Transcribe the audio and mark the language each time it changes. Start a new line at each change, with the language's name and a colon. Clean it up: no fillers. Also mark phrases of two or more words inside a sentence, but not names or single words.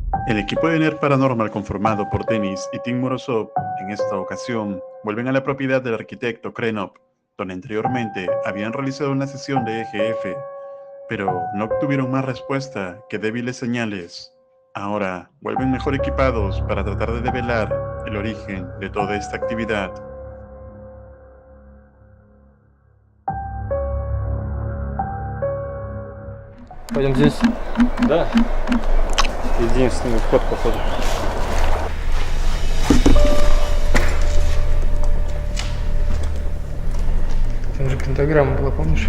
Spanish: El equipo de NERD Paranormal conformado por Denis y Tim Morozov en esta ocasión vuelven a la propiedad del arquitecto Krenov, donde anteriormente habían realizado una sesión de EGF, pero no obtuvieron más respuesta que débiles señales. Ahora vuelven mejor equipados para tratar de develar el origen de toda esta actividad.
Russian: Пойдем здесь. Да. Единственный вход, походу. Там же пентаграмма была, помнишь?